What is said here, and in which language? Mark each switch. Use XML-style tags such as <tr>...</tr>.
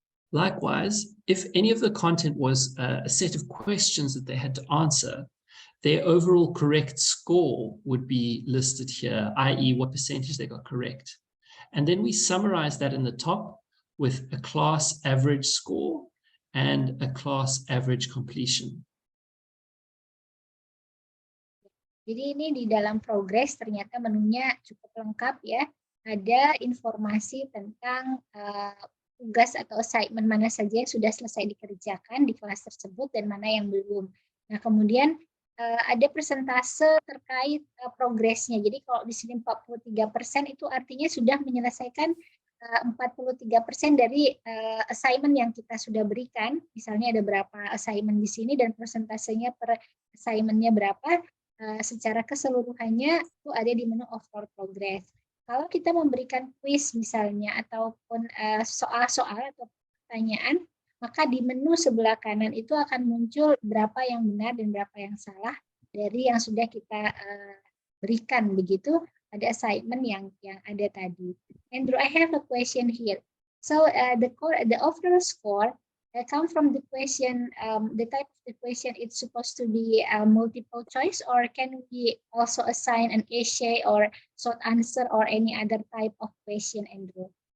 <en>Likewise, if any of the content was a set of questions that they had to answer, their overall correct score would be listed here, i.e. what percentage they got correct. And then we summarize that in the top with a class average score and a class average completion.</en> <id>Jadi ini di dalam progress ternyata menunya cukup lengkap ya. Ada informasi tentang tugas atau assignment mana saja yang sudah selesai dikerjakan di kelas tersebut dan mana yang belum. Nah, kemudian ada persentase terkait progresnya. Jadi kalau di sini 43% itu artinya sudah menyelesaikan 43% dari assignment yang kita sudah berikan. Misalnya ada berapa assignment di sini dan persentasenya per assignment-nya berapa, secara keseluruhannya itu ada di menu overall progress. Kalau kita memberikan quiz misalnya ataupun soal-soal atau pertanyaan, maka di menu sebelah kanan itu akan muncul berapa yang benar dan berapa yang salah dari yang sudah kita berikan begitu pada assignment yang ada tadi.</id> <en>Andrew, I have a question here. So the overall score come from the question, the type of the question it's supposed to be multiple choice, or can we also assign an essay or short answer or any other type of question, Andrew?</en>